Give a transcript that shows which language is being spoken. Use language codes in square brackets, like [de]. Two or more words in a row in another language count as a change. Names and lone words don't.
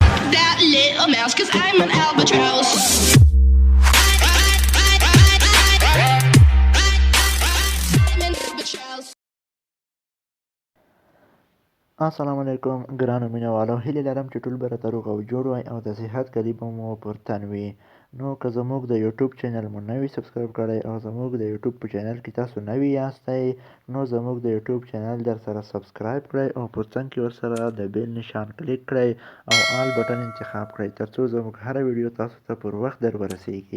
[en] that little mouse, 'cause I'm an albatross. I'm an albatross. [ps] السلام علیکم ګرانو مینهوالو، هیله لرم چې ټول به راته روغ او جوړ وای او د صحت کلي به مو پر تن وي. نو که زموږ د یوټیوب چینل مو نه وي سبسکرایب کړی او زموږ د یوټیوب په چینل کې تاسو نوي یاستئ، نو زموږ د یوټیوب چینل در سره سبسکرایب کړئ او په څنګ کې ورسره د بیل نشان کلیک کړئ او آل بټن انتخاب کړئ ترڅو زموږ هره ویډیو تاسو ته پر وخت در ورسیږي.